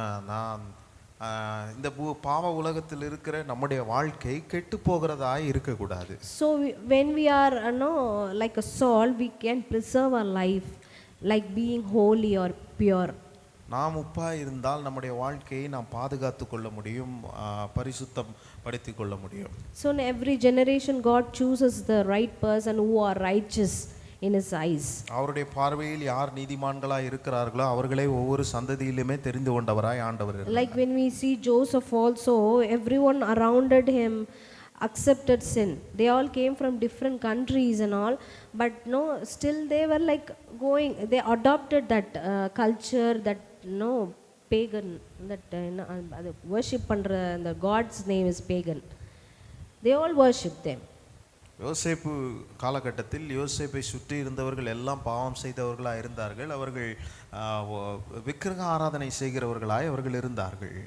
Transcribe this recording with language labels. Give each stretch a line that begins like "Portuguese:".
Tamil: நான் இந்த பாவ உலகத்தில் இருக்கிற நம்முடைய வாழ்க்கை கெட்டு போகிறதா இருக்கக்கூடாது.
English: So when we are like a salt, we can preserve our life like being holy or pure.
Tamil: நாம் உப்பாய் இருந்தால் நம்முடைய வாழ்க்கையை நாம் பாதுகாத்து கொள்ள முடியும், பரிசுத்தம் படுத்திக் கொள்ள முடியும்.
English: So in every generation God chooses the right person who are righteous in his eyes.
Tamil: அவருடைய பார்வையில் யார் நீதிமான்களாய் இருக்கிறார்களோ அவர்களை ஒவ்வொரு சந்ததியிலுமே தெரிந்து கொண்டவராய் ஆண்டவர் இருக்கிறார்.
English: Like when we see Joseph also, everyone around him accepted sin. They all came from different countries and all, but still they were like they adopted that culture, that pagan, that worship பண்ற the god's name is pagan. They all worship them.
Tamil: யோசேப்பு காலகட்டத்தில் யோசேப்பை சுற்றி இருந்தவர்கள் எல்லாம் பாவம் செய்தவர்களாய் இருந்தார்கள். அவர்கள் விக்கிரக ஆராதனை செய்கிறவர்களாய் அவர்கள் இருந்தார்கள்.